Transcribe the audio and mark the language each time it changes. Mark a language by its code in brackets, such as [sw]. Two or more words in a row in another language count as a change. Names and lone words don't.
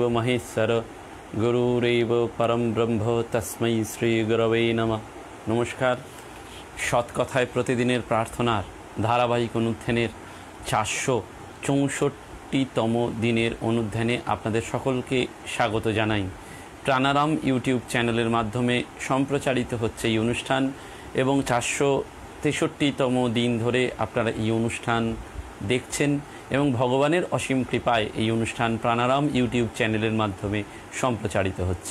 [sa] महेश्वर गुरुरेव परम ब्रह्म तस्मै श्री गुरवे नमः। [bn] नमस्कार। সৎকথায় প্রতিদিনের প্রার্থনার ধারাবাহিক অনুধ্যানের 464তম দিনের অনুধ্যানে আপনাদের সকলকে স্বাগত জানাই। প্রাণারাম ইউটিউব চ্যানেলের মাধ্যমে সম্প্রচারিত হচ্ছে এই অনুষ্ঠান এবং 463তম দিন ধরে আপনারা এই অনুষ্ঠান দেখছেন এবং ভগবানের অসীম কৃপায় এই অনুষ্ঠান প্রাণারাম ইউটিউব চ্যানেলের মাধ্যমে সম্প্রচারিত হচ্ছে।